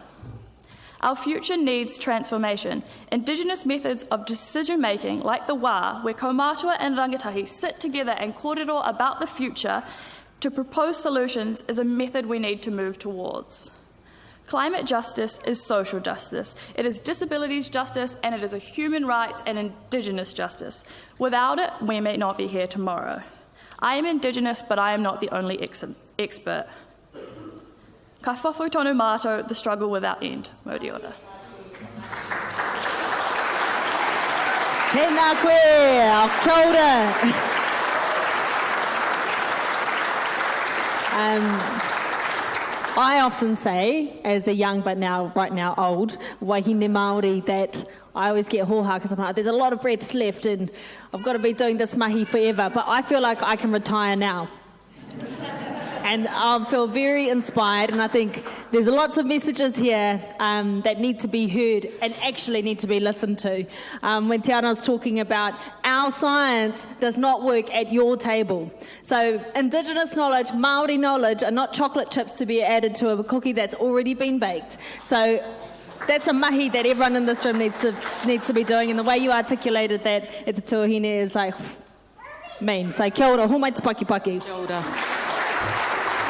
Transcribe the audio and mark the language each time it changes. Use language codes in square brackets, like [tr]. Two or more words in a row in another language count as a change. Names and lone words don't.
[en] Our future needs transformation. Indigenous methods of decision-making, like the wā, where kaumātua and rangatahi sit together and kōrero about the future to propose solutions, is a method we need to move towards. Climate justice is social justice. It is disabilities justice, and it is a human rights and Indigenous justice. Without it, we may not be here tomorrow. I am Indigenous, but I am not the only expert. [mi] Kai whawhau tonu mātou, [en] the struggle without end. [mi] Mauri ora. Tēnā koe, kia ora. [en] I often say, as a young but right now old, [mi] wahine Māori, [en] that I always get hoha because I'm like, there's a lot of breaths left and I've got to be doing this mahi forever, but I feel like I can retire now. And I feel very inspired, and I think there's lots of messages here that need to be heard and actually need to be listened to. When Te Ana was talking about our science does not work at your table. So Indigenous knowledge, Māori knowledge are not chocolate chips to be added to a cookie that's already been baked. So that's a mahi that everyone in this room needs to be doing, and the way you articulated that at the tuahine is like mean. [mi] So kia ora, homai te paki paki. Kia ora.